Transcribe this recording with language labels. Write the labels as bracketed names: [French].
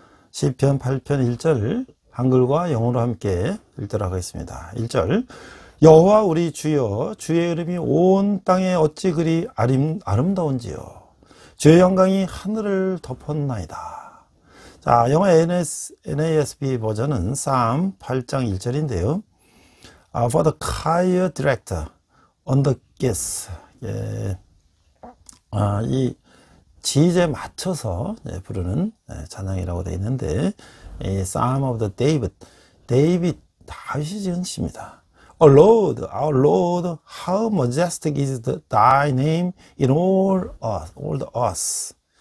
[Korean] 시편 8편 1절 한글과 영어로 함께 읽도록 하겠습니다. 1절 여호와 우리 주여 주의 이름이 온 땅에 어찌 그리 아름다운지요 주의 영광이 하늘을 덮었나이다. 자, 영어 NASB 버전은 Psalm 8장 1절인데요. [English] For the choir director on the guest. [Korean] 예. 이 지휘에 맞춰서 부르는 찬양이라고 되어 있는데 [English] Psalm of the David [Korean] 다윗이 지은 시입니다. [English] O Lord, our Lord, how majestic is thy name in all the earth.